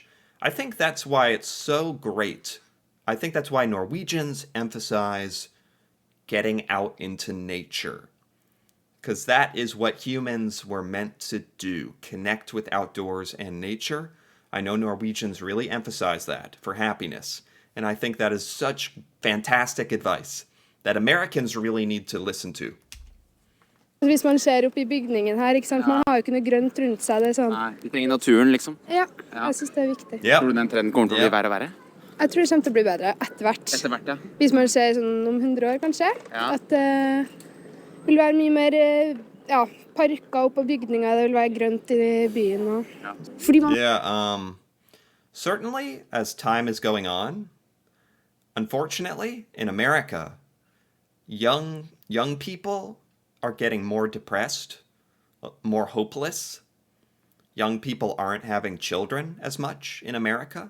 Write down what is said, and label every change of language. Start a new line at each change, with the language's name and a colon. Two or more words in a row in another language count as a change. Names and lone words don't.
English: I think that's why it's so great. I think that's why Norwegians emphasize getting out into nature. Because that is what humans were meant to do, connect with outdoors and nature. I know Norwegians really emphasize that for happiness. And I think that is such fantastic advice that Americans really need to listen to.
Norwegian: Hvis man ser opp I bygningen her, ikke sant? Man har jo ikke noe grønt rundt seg. Det sånn. Nei, vi trenger naturen, liksom. Ja, jeg synes det viktig. Yep. Tror du den trenden kommer til å bli verre og verre? Jeg tror det kommer til å bli bedre etter hvert. Etter hvert, Hvis man ser sånn om 100 år, kanskje. At det vil være mye mer parker opp på bygninger, det vil være grønt I byen. Fordi man...
English: Certainly, as time is going on, unfortunately, in America, young people are getting more depressed, more hopeless. young people aren't having children as much in America.